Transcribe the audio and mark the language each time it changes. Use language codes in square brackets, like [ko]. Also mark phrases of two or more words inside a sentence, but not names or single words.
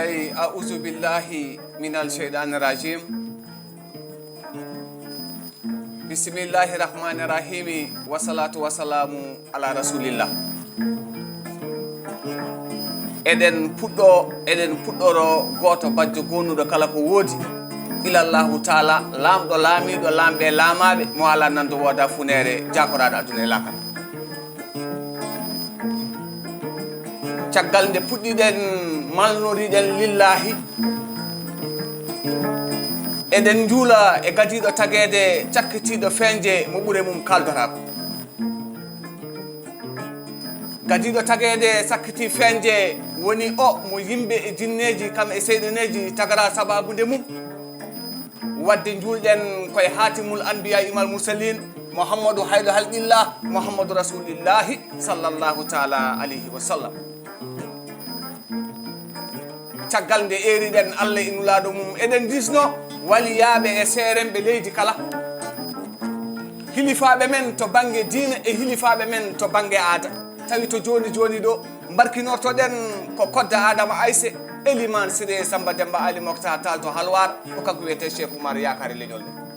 [ar] أعوذ بالله من الشيطان الرجيم. بسم الله الرحمن الرحيم والصلاة والسلام على رسول الله. [ff] Eɗen puɗɗo, eɗen puɗɗoro goto bajjo gonnuɗo kala ko woodi. [ar] إلى الله تعالى, [ff] lamɗo laamiɗo, lamɓe laamaɓe, mo ala nando woda funere, jakoraɗo aduna e lakal. Caggal nde puɗɗiɗen, malnoriɗen lillahi, eɗen juula e gadiɗo tagede cakkitiɗo feñje mo ɓuure mum kaldorako. Gadiɗo tagede sakkiti feñje woni o mo yimɓe e jinneji kam e seyɗaneji tagara sababu nde mum. Wadde juulɗen koye [ar] خاتم الأنبياء إمام المرسلين محمد خير خلق الله محمد رسول الله صلى الله تعالى عليه وسلم. [ff] Caggal nde eriɗen Allah e nulaɗo mum, eɗen disno waliyaɓe e seerenɓe leydi kala. Hilifaɓe men to banggue diine e hilifaɓe men to banggue aada. Tawi to joni joni ɗo, mbarkinortoɗen ko kodda Adama Ayse, Eliman Siré Samba Demba Ali Mokhtar Tall to Halwar, ko kanko wiyete Cheikh Oumar Yakare leñol men.